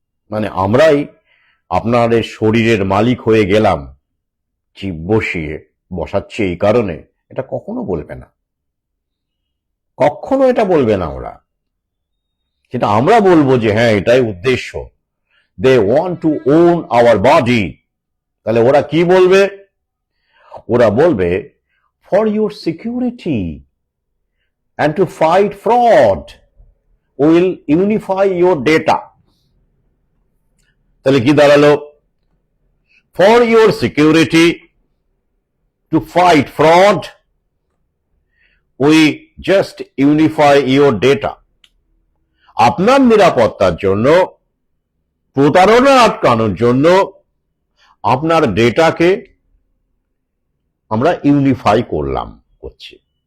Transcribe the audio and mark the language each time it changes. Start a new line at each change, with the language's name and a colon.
Bangla: মানে আমরাই আপনাদের শরীরের মালিক হয়ে গেলাম, চিপ বসিয়ে বসাচ্ছে এই কারণে, এটা কখনো বলবে না, কখনো এটা বলবে না ওরা। সেটা আমরা বলবো যে হ্যাঁ এটাই উদ্দেশ্য,
English: They want to own our body.
Bangla: তাহলে ওরা কি বলবে? ওরা বলবে
English: For your security and to fight fraud will unify your data।
Bangla: তাহলে কি দাঁড়ালো?
English: for your security to fight fraud we just unify your data।
Bangla: আপনার নিরাপত্তার জন্য, প্রতারণা আটকানোর জন্য আপনার ডেটাকে আমরা ইউনিফাই করছি।